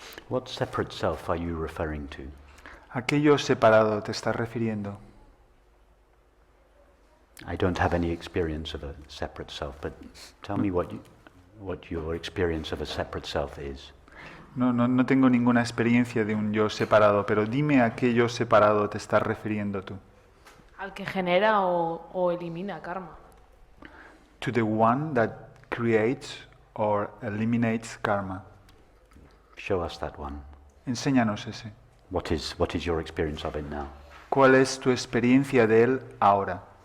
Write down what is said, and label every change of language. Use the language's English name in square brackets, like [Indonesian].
[English] What separate self are you referring to? [Spanish] ¿A qué yo separado te estás refiriendo? [English] I don't have any experience of a separate self, but tell me what your experience of a separate self is. [Spanish] No tengo ninguna experiencia de un yo separado, pero dime a qué yo separado te estás refiriendo tú. Al que genera o elimina karma. [English] To the one that creates or eliminates karma. Show us that one. [Spanish] Enséñanos ese. [English] What is your experience of it now? [Spanish] ¿Cuál es tu experiencia de él ahora?